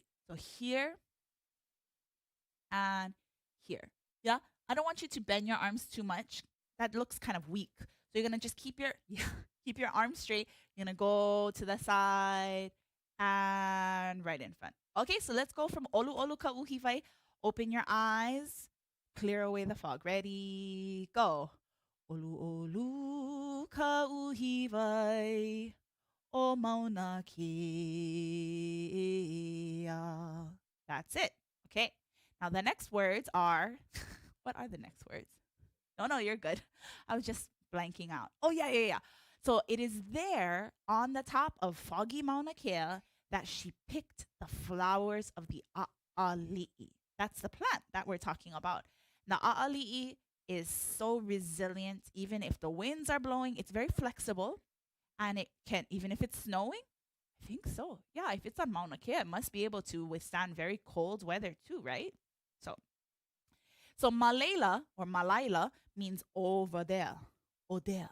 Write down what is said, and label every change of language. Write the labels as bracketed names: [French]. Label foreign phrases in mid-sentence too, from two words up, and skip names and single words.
[English] So here and here. Yeah, I don't want you to bend your arms too much. That looks kind of weak. So you're gonna just keep your arms straight. You're gonna go to the side and right in front. Okay, so let's go from [Hawaiian] olu olu ka uhiwai. [English] Open your eyes, clear away the fog. Ready, go. [Hawaiian] Olu olu ka uhiwai, o Mauna Kea. [English] That's it. Okay. Now the next words are, what are the next words? No, you're good. I was just blanking out. Oh, yeah. So it is there on the top of foggy Mauna Kea that she picked the flowers of the ʻAʻaliʻi. That's the plant that we're talking about. Now, ʻAʻaliʻi is so resilient. Even if the winds are blowing, it's very flexible. And it can, even if it's snowing, I think so. Yeah, if it's on Mauna Kea, it must be able to withstand very cold weather too, right? So malela or malaila means over there, or there.